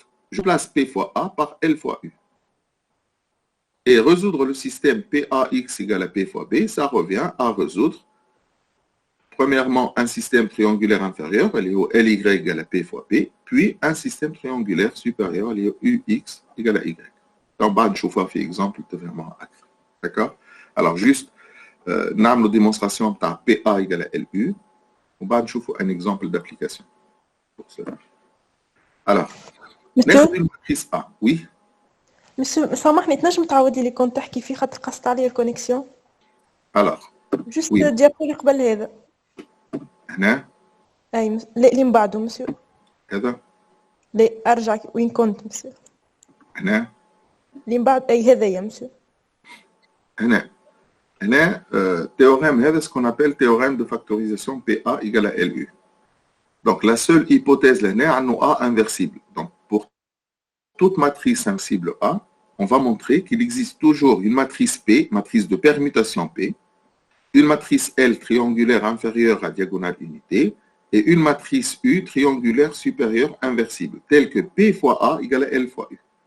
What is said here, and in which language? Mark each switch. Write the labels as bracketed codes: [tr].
[fr] Je place P fois A par L fois U. Et résoudre le système PAX égale à P fois B, ça revient à résoudre premièrement, un système triangulaire inférieur, LY égale à P fois P, puis un système triangulaire supérieur, UX égale à Y. [ar] Donc, بعد نشوفها في [fr] exemple vraiment [ar] أكثر. [fr] D'accord? Alors, juste, [ar] نعمل [fr] démonstration de PA égale à LU, [ar] وبعد نشوفوا [fr] un exemple d'application pour cela. [ar] Alors, ناخذ الماتريس A. [fr] Oui. [ar] مسيو سامحني تنجم تعاودي لي كنت تحكي فيه خاطر قصت عليا الكونيكسيون. [fr] Alors. [ar] جوست ديابو اللي قبل هذا. هنا؟ اي اللي من بعده مسيو. هذا؟ لا ارجع وين كنت مسيو. هنا؟ اللي من بعد اي هذا يا مسيو. هنا [fr] théorème هذا ce qu'on appelle théorème de factorisation PA égale à LU. Donc la seule hypothèse là [ar] هنا انه [fr] A inversible. Donc pour toute matrice inversible A, on va montrer qu'il existe toujours une matrice P, matrice de permutation P, une matrice L triangulaire inférieure à diagonale unité et une matrice U triangulaire supérieure inversible, telle que P fois A égale à L fois U.